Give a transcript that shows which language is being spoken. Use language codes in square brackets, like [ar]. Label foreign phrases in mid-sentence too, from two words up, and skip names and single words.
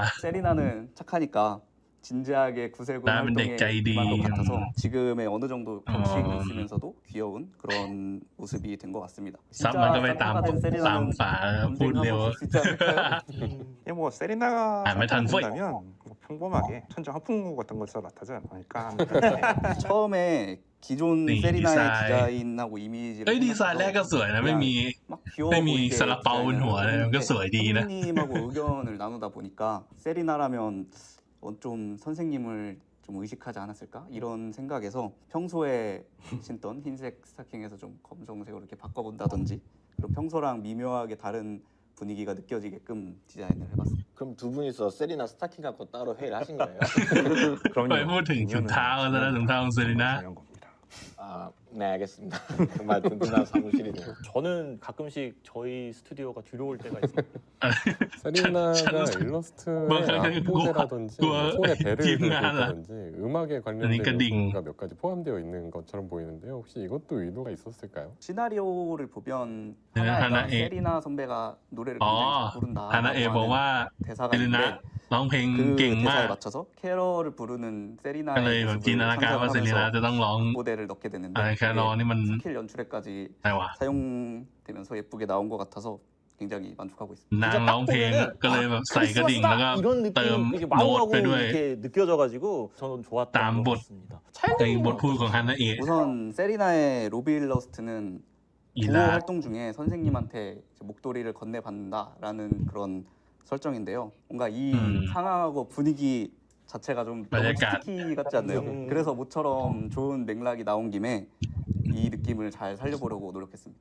[ko] 세리나는 착하니까 진지하게 구세군 활동에 임한 것 같아서 지금의 어느 정도 격식이 있으면서도 귀여운 그런 모습이 된 것 같습니다. 진짜 산타가 된 세리나는 언젠가 한번 볼 수 있지 않을까요? 뭐 세리나가 산타면 평범하게 천정 하풍구 같은 것을 나타나지 않을까. 처음에 기존 세리나의 디자인하고 이미지를 [th] ดีไซน์แรกก็สวยนะไม่มีซาลาเปาบนหัวเลยมันก็สวยดีนะ [ko] 선생님하고 의견을 나누다 보니까 세리나라면 좀 선생님을 좀 의식하지 않았을까 이런 생각에서 평소에 신던 흰색 스타킹에서 좀 검정색으로 이렇게 바꿔본다든지 그리고 평소랑 미묘하게 다른 분위기가 느껴지게끔 디자인을 해봤습니다. 그럼 두 분이서 세리나 스타킹 갖고 따로 회의를 하신 거예요? [th] ไปพูดถึงถุงเท้าซะแล้วถุงเท้าของเซรีน่า [ko] 네 알겠습니다. 정말 든든한 사무실이네요. 저는 가끔씩 저희 스튜디오가 두려울 때가 있습니다. 세리나가 일러스트에 포즈라든지 손에 배를 들고 있다든지 음악에 관련된 요소가 몇 가지 포함되어 있는 것처럼 보이는데요. 혹시 이것도 의도가 있었을까요? 시나리오를 보면 하나가 세리나 선배가 노래를 굉장히 잘 부른다라고 하는 대사가 있는데 [th] ร้องเพลงเก่งมาก [ko] 맞춰서 캐럴을 부르는 [th] ก็เลย [ko] 세리나의 [th] แบบจินตนาการว่าเซรีน่าจะต้องร้อง [ko] 모델을 넣게 되는데 [th] อะไรแค่ร้องนี่มัน [ko] 스킬 연출에까지 [th] อะไรวะ [ko] 사용되면서 예쁘게 나온 것 같아서 굉장히 만족하고 있습니다. [th] นางร้องเพลงก็เลยแบบใส่กระดิ่งแล้วก็เติมโน้ตไปด้วย [ko] 이렇게 느껴져가지고 저는 좋았던 것 같습니다. [th] ในบทพูดของฮันนาเอะ [ko] 우선 세리나의 로비 일러스트는 구호 활동 중에 선생님한테 목도리를 건네받는다라는 그런 설정인데요. 뭔가 이 상황하고 분위기 자체가 좀 너무 스티키 같지 않나요? 그래서 모처럼 좋은 맥락이 나온 김에 이 느낌을 잘 살려보려고 노력했습니다.